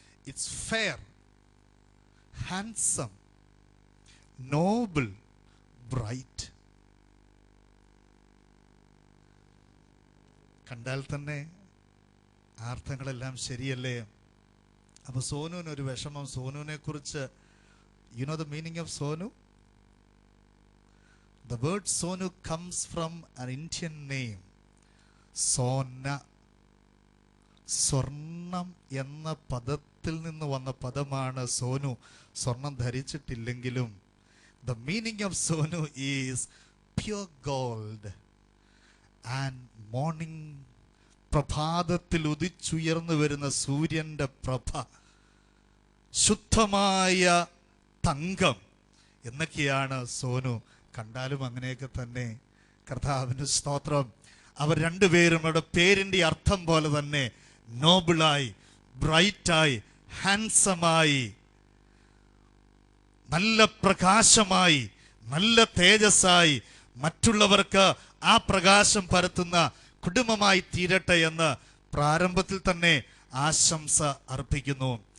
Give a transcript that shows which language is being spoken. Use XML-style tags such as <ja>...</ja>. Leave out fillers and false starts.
<en>It's fair, handsome, noble, bright.</en> <ml>കണ്ടാൽ തന്നെ അർത്ഥങ്ങളെല്ലാം ശരിയല്ലേ? അപ്പൊ സോനുവിന് ഒരു വിഷമം. സോനുവിനെ കുറിച്ച്</ml> <en>you know the meaning of Sonu? The word Sonu comes from an Indian name, Sona.</en> <ml>സ്വർണം എന്ന പദത്തിൽ നിന്ന് വന്ന പദമാണ് സോനു. സ്വർണം ധരിച്ചിട്ടില്ലെങ്കിലും</ml> <en>the meaning of Sonu is pure gold and morning.</en> <ml>പ്രഭാതത്തിൽ ഉദിച്ചുയർന്നു വരുന്ന സൂര്യന്റെ പ്രഭ, ശുദ്ധമായ തങ്കം എന്നൊക്കെയാണ് സോനു. കണ്ടാലും അങ്ങനെയൊക്കെ തന്നെ. കർത്താവിന് സ്തോത്രം. അവർ രണ്ടുപേരും അവരുടെ പേരിന്റെ അർത്ഥം പോലെ തന്നെ നോബിളായി, ബ്രൈറ്റായി, ഹാൻസമായി, നല്ല പ്രകാശമായി, നല്ല തേജസ്സായി, മറ്റുള്ളവർക്ക് ആ പ്രകാശം പരത്തുന്ന കുടുംബമായി തീരട്ടെ എന്ന് പ്രാരംഭത്തിൽ തന്നെ ആശംസ അർപ്പിക്കുന്നു.</ml>